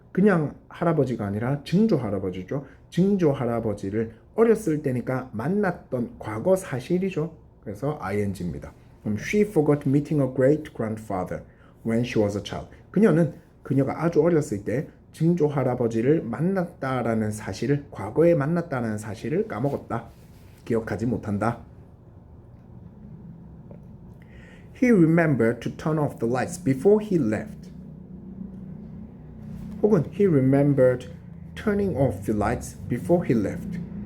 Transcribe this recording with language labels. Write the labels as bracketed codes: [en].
[ko] 그냥 할아버지가 아니라 증조 할아버지죠. 증조 할아버지를 어렸을 때니까 만났던 과거 사실이죠. 그래서 ing입니다. 그럼 [en] she forgot meeting a great grandfather when she was a child. [ko] 그녀가 아주 어렸을 때 증조 할아버지를 만났다라는 사실을 과거에 만났다는 사실을 까먹었다. 기억하지 못한다. [en] He remembered to turn off the lights before he left. [ko] 혹은 [en] he remembered turning off the lights before he left.